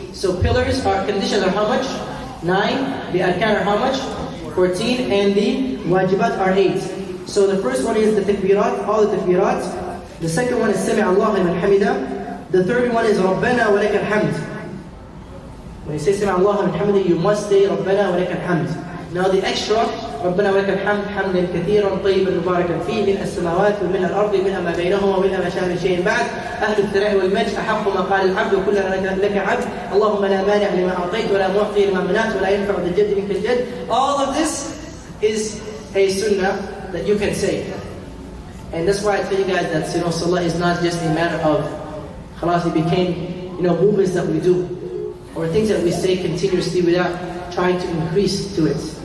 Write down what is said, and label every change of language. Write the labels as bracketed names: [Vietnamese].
[English] So pillars are, conditions are how much? 9. The arkan are how much? 14. And the wajibat are 8. So the first one is the takbirat, all the takbirat. The second one is Sami Allahu liman hamida. The third one is Rabbana wa lakal hamd. When you say Sami Allahu liman hamida, you must say Rabbana wa lakal hamd. Now the extra, [Arabic] ربنا ولك الحمد حمدا كثيرا طيبا مباركا فيه ملء السماوات وملء الارض وملء ما بينهما وملء ما شاء من شيء بعد اهل الثناء والمجد احق ما قال العبد وكلنا لك عبد اللهم لا مانع لما اعطيت ولا معطي لما منعت ولا ينفع ذا الجد منك الجد. [English] All of this is a sunnah that you can say, and that's why I tell you guys that salah is not just a matter of khalas, it became movements that we do or things that we say continuously without trying to increase to it.